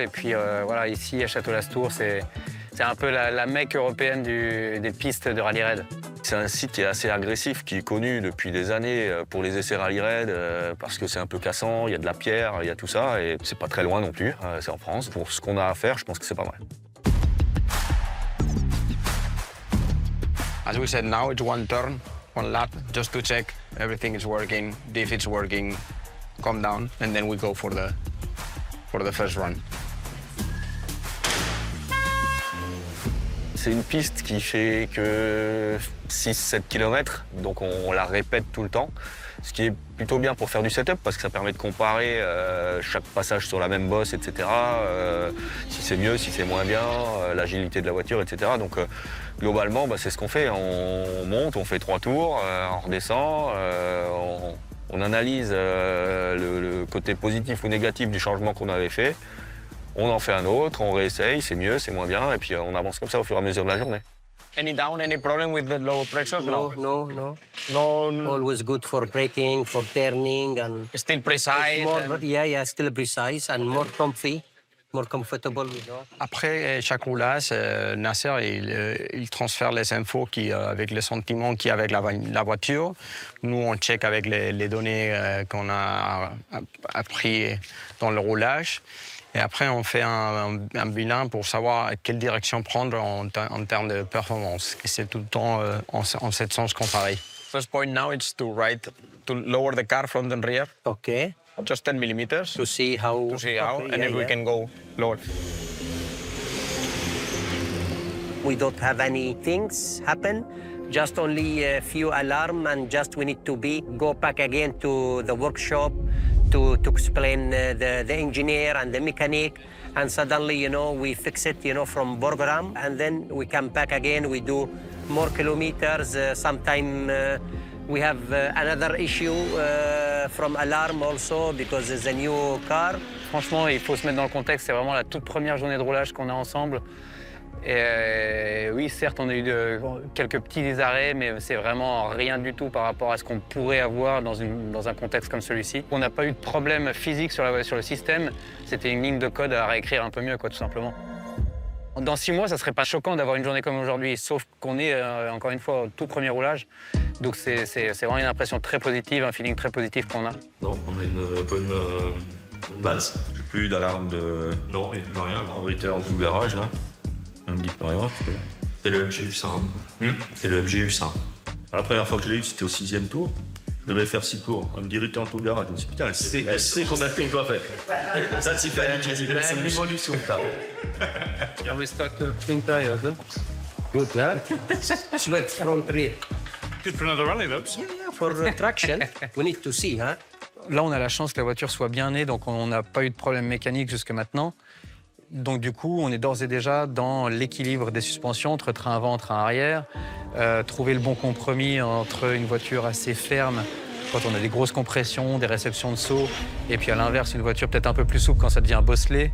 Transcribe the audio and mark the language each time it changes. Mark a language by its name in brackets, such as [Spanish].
[French] Et puis voilà, ici à Château-Lastours, c'est un peu la mecque européenne des pistes de rallye raid. C'est un site qui est assez agressif, qui est connu depuis des années pour les essais rallye raid, parce que c'est un peu cassant, il y a de la pierre, il y a tout ça, et c'est pas très loin non plus, c'est en France. Pour ce qu'on a à faire, je pense que c'est pas mal. [English] As we said, now it's one turn. one lap just to check everything is working. If it's working, calm down, and then we go for the first run. [French] C'est une piste qui fait que 6-7 km, donc on la répète tout le temps, ce qui est plutôt bien pour faire du setup parce que ça permet de comparer chaque passage sur la même bosse, etc. Si c'est mieux, si c'est moins bien, l'agilité de la voiture, etc. Donc globalement, c'est ce qu'on fait. On monte, on fait 3 tours, on redescend, on analyse le côté positif ou négatif du changement qu'on avait fait. On en fait un autre, on réessaye, c'est mieux, c'est moins bien, et puis on avance comme ça au fur et à mesure de la journée. [English] Any down, any problem with the low pressure? No. Always good for braking, for turning, and Still precise. more, still precise and more comfy, more comfortable. [French] Après chaque roulage, Nasser il transfère les infos avec les sentiments qu'il y a avec la voiture. Nous, on check avec les données qu'on a appris dans le roulage. Et après, on fait un bilan pour savoir quelle direction prendre en termes de performance. Et c'est tout le temps en ce sens qu'on travaille. [English] First point now is to lower the car from the rear. Okay. Just 10 millimeters. To see how. And if we can go lower. We don't have any things happen. Just only a few alarm, and just we need to go back again to the workshop to explain the engineer and the mechanic, and suddenly, we fix it, from program, and then we come back again, we do more kilometers. Sometime we have another issue from alarm also, because it's a new car. [French] Franchement, il faut se mettre dans le contexte, c'est vraiment la toute première journée de roulage qu'on a ensemble. Et oui, certes, on a eu quelques petits arrêts, mais c'est vraiment rien du tout par rapport à ce qu'on pourrait avoir dans un contexte comme celui-ci. On n'a pas eu de problème physique sur le système, c'était une ligne de code à réécrire un peu mieux, tout simplement. Dans 6 mois, ça serait pas choquant d'avoir une journée comme aujourd'hui, sauf qu'on est, encore une fois, au tout premier roulage. Donc c'est vraiment une impression très positive, un feeling très positif qu'on a. Donc on a une bonne base. Plus d'alarme de... Non, il n'y a rien. On était en tout garage, là. On me dit pas rien. C'est le MGU100. C'est le MGU100. La première fois que je l'ai eu, c'était au 6e tour. Je devais faire 6 tours. On me dit, rester en tout garage. Je me suis dit, putain, elle sait combien de temps il doit faire. Ça, c'est une évolution, ça. [English] Yeah, we start to think tires. Good, huh? Sweat from rear. Good for another rally, though. Yeah, for traction. We need to see, huh? [French] Là, on a la chance que la voiture soit bien née, donc on n'a pas eu de problème mécanique jusque maintenant. Donc du coup, on est d'ores et déjà dans l'équilibre des suspensions entre train avant, train arrière, trouver le bon compromis entre une voiture assez ferme quand on a des grosses compressions, des réceptions de saut, et puis à l'inverse, une voiture peut-être un peu plus souple quand ça devient bosselé.